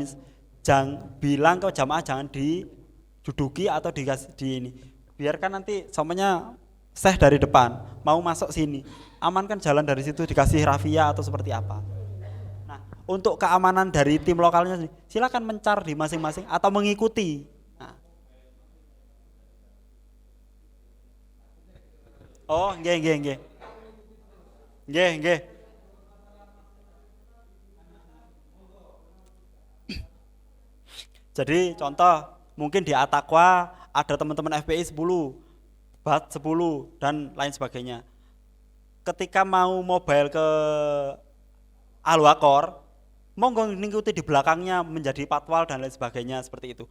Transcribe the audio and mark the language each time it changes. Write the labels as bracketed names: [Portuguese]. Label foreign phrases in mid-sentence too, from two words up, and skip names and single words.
[Indonesian] Jangan bilang ke jamaah jangan diduduki atau dikasih di ini. Biarkan nanti semuanya syekh dari depan mau masuk sini, amankan jalan dari situ dikasih rafia atau seperti apa. Nah, untuk keamanan dari tim lokalnya silakan mencar di masing-masing atau mengikuti. Nah. [Javanese] Oh, nggih. Nggih. [Indonesian] Jadi contoh mungkin di Atakwa ada teman-teman FPI 10, BAT 10 dan lain sebagainya. Ketika mau mobile ke Al-Waqor, [Javanese] monggo ngikuti [Indonesian] di belakangnya menjadi patwal dan lain sebagainya seperti itu.